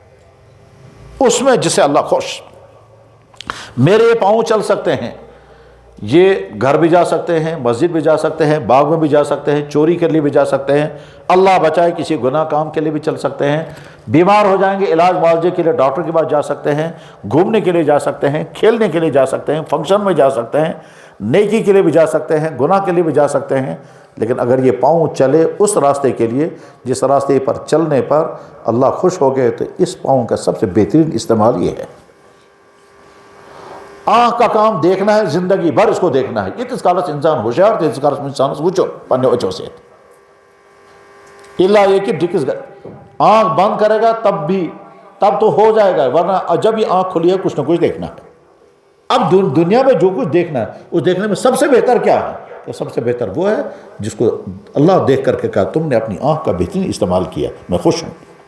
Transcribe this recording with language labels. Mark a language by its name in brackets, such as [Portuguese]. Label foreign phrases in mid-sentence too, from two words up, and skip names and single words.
[Urdu] اس میں جسے اللہ خوش، میرے پاؤں چل سکتے ہیں، یہ گھر بھی جا سکتے ہیں، مسجد بھی جا سکتے ہیں، باغ میں بھی جا سکتے ہیں، چوری کے لیے بھی جا سکتے ہیں، اللہ بچائے کسی گناہ کام کے لیے بھی چل سکتے ہیں، بیمار ہو جائیں گے علاج معالجے کے لیے ڈاکٹر کے پاس جا سکتے ہیں، گھومنے کے لیے جا سکتے ہیں، کھیلنے کے لیے جا سکتے ہیں، فنکشن میں جا سکتے ہیں، نیکی کے لیے بھی جا سکتے ہیں، گناہ کے لیے بھی جا سکتے ہیں۔ لیکن اگر یہ پاؤں چلے اس راستے کے لیے جس راستے پر چلنے پر اللہ خوش ہو گئے، تو اس پاؤں کا سب سے بہترین استعمال یہ ہے۔ آنکھ کا کام دیکھنا ہے، زندگی بھر اس کو دیکھنا ہے۔ یہ کالس انسان ہوشیار تھے، کالس انسان وچو پنے وچو سے اللہ یہ کہ ڈکس آنکھ بند کرے گا تب تو ہو جائے گا، ورنہ جب یہ آنکھ کھلی ہے کچھ نہ کچھ دیکھنا ہے۔ اب دنیا میں جو کچھ دیکھنا ہے اس دیکھنے میں سب سے بہتر کیا ہے؟ تو سب سے بہتر وہ ہے جس کو اللہ دیکھ کر کے کہا تم نے اپنی آنکھ کا بہترین استعمال کیا، میں خوش ہوں۔